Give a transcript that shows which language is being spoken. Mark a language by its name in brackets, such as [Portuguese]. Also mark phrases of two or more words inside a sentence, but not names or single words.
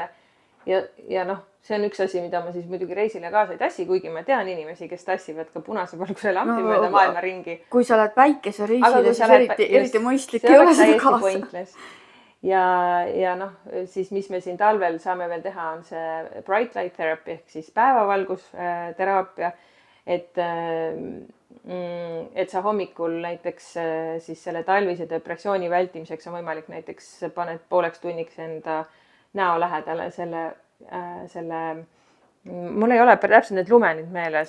[Estonian] Ja noh, see on üks asi, mida ma siis muidugi reisile kaasa ei tassi, kuigi ma tean inimesi, kes tassivad ka punase valguse lampi mööda maailma ringi. Kui sa oled päikesereisile, siis eriti mõistlik ei ole seda kaasa. Ja noh, siis mis me siin talvel saame veel teha, on see [English] bright light therapy [Estonian] ehk siis päevavalgusteraapia, et sa hommikul näiteks siis selle talvise depressiooni vältimiseks on võimalik näiteks paned pooleks tunniks enda näo lähedale selle mul ei ole täpselt need lumenid meeles.